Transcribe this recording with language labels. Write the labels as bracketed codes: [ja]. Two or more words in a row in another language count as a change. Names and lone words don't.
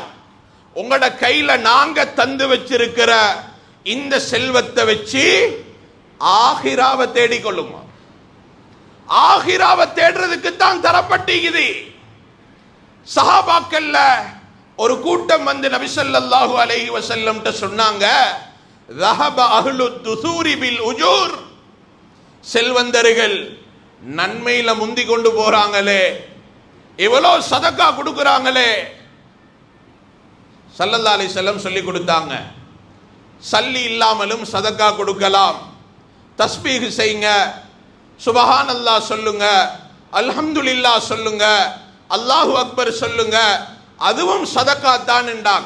[ta] உங்களோட கையில நாங்க தந்து வச்சிருக்கிற இந்த செல்வத்தை வச்சு ஆகிராவை தேடிக்கொள்ளுமா. ஆகிராவை தேடுறதுக்கு தான் தரப்பட்டிருக்குது. சஹாபாக்கள்ல ஒரு கூட்டம் வந்து நபி [ar] صلى الله عليه وسلم [ta] சொன்னாங்க, [ar] ذهب اهل الدثور بالاجور. [ta] செல்வந்தர்கள் நன்மையில முந்தி கொண்டு போறாங்களே, எவ்வளோ சதக்கா கொடுக்கறாங்களே. [ar] صلى الله عليه وسلم [ta] சொல்லி கொடுத்தாங்க, சல்லி இல்லாமலும் சதக்கா கொடுக்கலாம். தஸ்பீஹ் செய்யுங்க, சுபஹானல்லாஹ் சொல்லுங்க, அல்ஹம்துலில்லாஹ் சொல்லுங்க, [ar] الله أكبر [ta] சொல்லுங்க, அதுவும் சதக்கா தான் என்றாங்க.